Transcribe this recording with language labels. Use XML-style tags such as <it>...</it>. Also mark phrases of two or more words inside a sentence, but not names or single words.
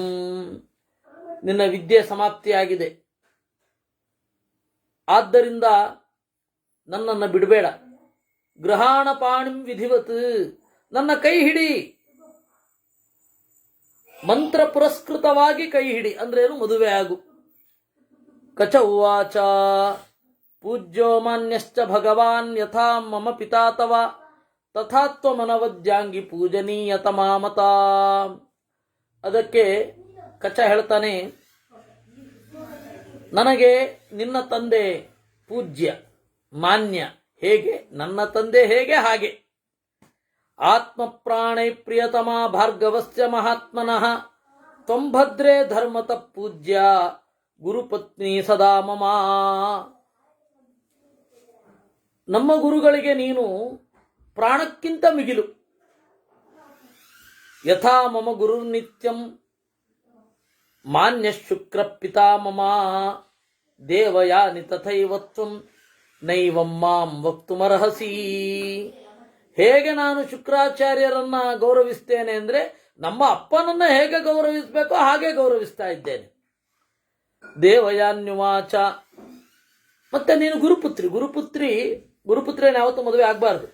<kn>ನಿನ್ನ ವಿದ್ಯೆ ಸಮಾಪ್ತಿಯಾಗಿದೆ, ಆದ್ದರಿಂದ ನನ್ನನ್ನು ಬಿಡಬೇಡ.</kn> <sa>ಗೃಹಾಣ ಪಾಣಿಂ ವಿಧಿವತ್,</sa> <kn>ನನ್ನ ಕೈ ಹಿಡಿ, ಮಂತ್ರ ಪುರಸ್ಕೃತವಾಗಿ ಕೈ ಹಿಡಿ. ಅಂದ್ರೇನು? ಮದುವೆ ಆಗು.</kn> <sa>ಕಚ ಉವಾಚ ಪೂಜ್ಯೋ ಮಾನ್ಯಶ್ಚ ಭಗವಾನ್ ಯಥಾ ಮಮ ಪಿತಾ ತವ ತಥಾ ತ್ವಮನವದ್ಯಾಂಗಿ ಪೂಜನೀಯತಮಾಮತ.</sa> <kn>ಅದಕ್ಕೆ ಕಚ ಹೇಳ್ತಾನೆ, ನನಗೆ ನಿನ್ನ ತಂದೆ ಪೂಜ್ಯ ಮಾನ್ಯ. ಹೇಗೆ? ನನ್ನ ತಂದೆ ಹೇಗೆ ಹಾಗೆ.</kn> <sa>ಆತ್ಮ ಪ್ರಾಣೈ ಪ್ರಿಯತಮ ಭಾರ್ಗವಸ್ಯ ಮಹಾತ್ಮನಃ ತ್ವಂ ಭದ್ರೇ ಧರ್ಮತಃ ಪೂಜ್ಯ ಗುರುಪತ್ನಿ ಸದಾ ಮಮ.</sa> <kn>ನಮ್ಮ ಗುರುಗಳಿಗೆ ನೀನು ಪ್ರಾಣಕ್ಕಿಂತ ಮಿಗಿಲು.</kn> <sa>ಯಥಾ ಮಮ ಗುರುರ್ನಿತ್ಯಂ ಮಾನ್ಯ ಶುಕ್ರ ಪಿತಾ ಮಮ ದೇವಯಾನಿ ತಥೈವ ತ್ವಂ ನೈವಂ ಮಾಂ ವಕ್ತುಮರ್ಹಸಿ.</sa> <kn>ಹೇಗೆ ನಾನು ಶುಕ್ರಾಚಾರ್ಯರನ್ನ ಗೌರವಿಸ್ತೇನೆ ಅಂದ್ರೆ ನಮ್ಮ ಅಪ್ಪನನ್ನ ಹೇಗೆ ಗೌರವಿಸಬೇಕೋ ಹಾಗೆ ಗೌರವಿಸ್ತಾ ಇದ್ದೇನೆ. ದೇವಯಾನ್ಯುವಾಚ, ಮತ್ತೆ ನೀನು ಗುರುಪುತ್ರಿಯನ್ನು ಯಾವತ್ತೂ ಮದುವೆ ಆಗಬಾರ್ದು.</kn>